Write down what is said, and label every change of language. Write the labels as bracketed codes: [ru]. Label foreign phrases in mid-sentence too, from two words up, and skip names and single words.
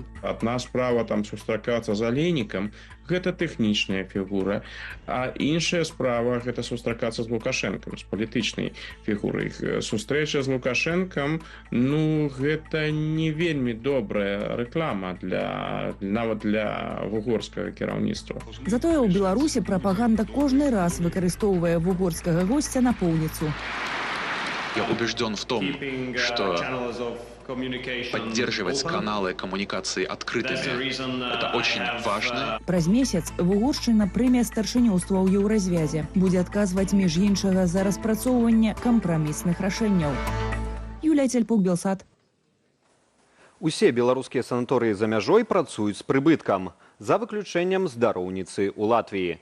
[be] Адна справа там сустракацца з Алейнікам, гэта тэхнічная фігура, а іншая справа гэта сустракацца з Лукашэнкам, з палітычнай фігурай. Сустрэча з Лукашэнкам, гэта не вельмі добрая рэклама нават для вугорскага кіраўніцтва. Затое ў Беларусі прапаганда кожны раз выкарыстоўвае вугорскага госця напоўніцу. [ru] Я убежден в том, что поддерживать каналы коммуникации открытыми – это очень важно. [be] Праз месяц Вугоршчына прыме старшынёўства ў Еўразвязе. Будзе адказваць між іншага за распрацоўванне кампрамісных рашэнняў. Юлія Цельпук, Белсат. Усе беларускія санаторыі за мяжой працуюць з прыбыткам, за выключэннем здароўніцы ў Латвіі.